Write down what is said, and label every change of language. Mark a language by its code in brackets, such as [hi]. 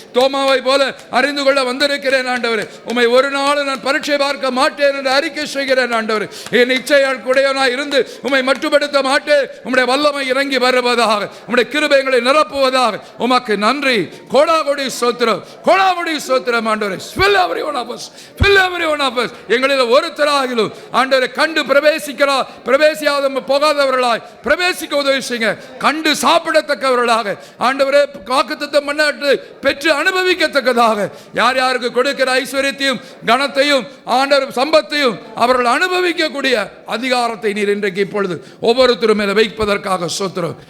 [ta] தோமாவை போல அறிந்து கொள்ள வந்திருக்கிறேன் ஆண்டவரே. உம்மை ஒரு நாள் நான் பரீட்சை பார்க்க மாட்டேன் என்று அறிக்கை செய்கிறேன் ஆண்டவரே. என் இச்சையுடையவனாய் இருந்து உம்மை மட்டுப்படுத்த மாட்டேன். உம்முடைய வல்லமை இறங்கி வருவதாக, உம்முடைய கிருபை எங்களை நிரப்புவதாக. உமக்கு நன்றி. கோடாகோடி ஸ்தோத்திரம், கோடாகோடி ஸ்தோத்திரம் ஆண்டவரே. [en] fill every one of us, fill every one of us. [ta] எங்களில் ஒருத்தராகிலும் ஆண்டவரே கண்டு பிரவேசியாத போகாதவர்களாய் பிரவேசிக்க உதவி செய்யுங்க. கண்டு சாப்பிடத்தக்கவர்களாக ஆண்டவரே வாக்குத்தத்தம் பண்ணி பெற்று அனுபவிக்கத்தக்கதாக யார் யாருக்கு கொடுக்கிற ஐஸ்வர்யத்தையும் கனத்தையும் ஆண்டவர் சம்பத்தையும் அவர்கள் அனுபவிக்கக்கூடிய அதிகாரத்தை நீர் இன்றைக்கு இப்பொழுது ஒவ்வொருத்தரும் மேல வைப்பதற்காக ஸ்தோத்திரம்.